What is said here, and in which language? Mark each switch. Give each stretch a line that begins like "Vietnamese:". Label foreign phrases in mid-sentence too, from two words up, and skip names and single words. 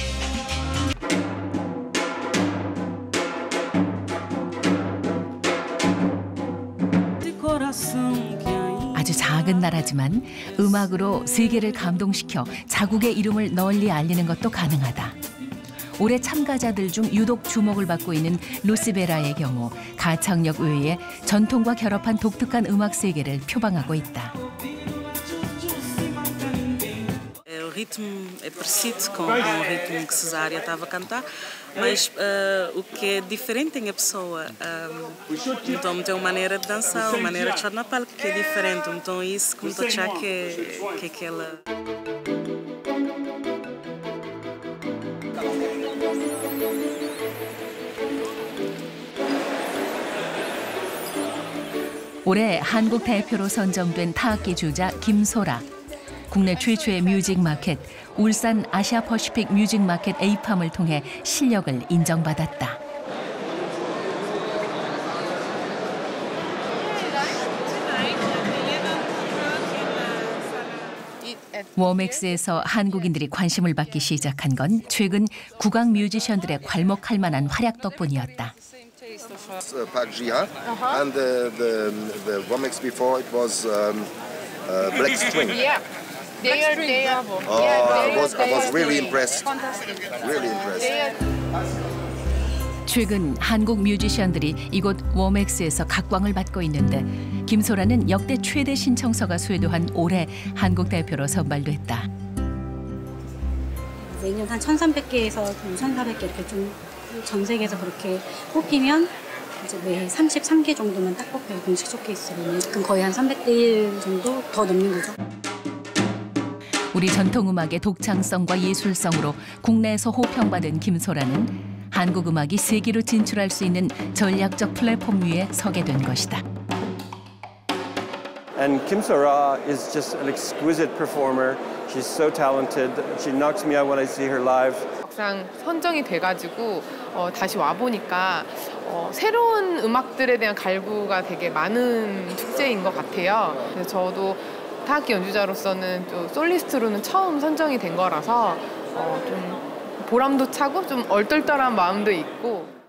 Korean: 아주 작은 나라지만 음악으로 세계를 감동시켜 자국의 이름을 널리 알리는 것도 가능하다. 올해 참가자들 중 유독 주목을 받고 있는 루시베라의 경우 가창력 외에 전통과 결합한 독특한 음악 세계를 표방하고 있다.
Portuguese: O ritmo é parecido com o ritmo que Cesária estava a cantar, mas o que é diferente tem a pessoa. Então tem uma maneira de dançar, uma maneira de estar na palco que é diferente. Então isso como estou a achar que é aquela.
Korean: 올해 한국 대표로 선정된 타악기 주자 김소라. 국내 최초의 뮤직 마켓 울산 아시아 퍼시픽 뮤직 마켓 에이팜을 통해 실력을 인정받았다.
Portuguese: É
Korean: 워맥스에서 한국인들이 관심을 받기 시작한 건 최근 국악 뮤지션들의 괄목할 만한 활약 덕분이었다.
English: Park Ji-ha, and the Womex before it was Black String. Yeah, they are. I was really impressed. Really impressed.
Korean: 최근 한국 뮤지션들이 이곳 워맥스에서 각광을 받고 있는데 김소라는 역대 최대 신청서가 수여한 올해 한국 대표로 선발됐다. 2년 한 1,300개에서 1,400개 이렇게 좀 전 세계에서 그렇게 뽑히면 이제 매 33개 정도만 딱 뽑혀요. 공식 쇼케이스로는. 그럼 거의 한 300대 1 정도 더 넘는 거죠. 우리 전통음악의 독창성과 예술성으로 국내에서 호평받은 김소라는 한국 음악이 세계로 진출할 수 있는 전략적 플랫폼 위에 서게 된 것이다.
English: And Kim So-ra is just an exquisite performer. She's so talented. She knocks me out when I see her live.
Korean: 막상 선정이 돼가지고 다시 와 보니까 새로운 음악들에 대한 갈구가 되게 많은 축제인 것 같아요. 그래서 저도 타악기 연주자로서는 또 솔리스트로는 처음 선정이 된 거라서 좀 보람도 차고 좀 얼떨떨한 마음도 있고.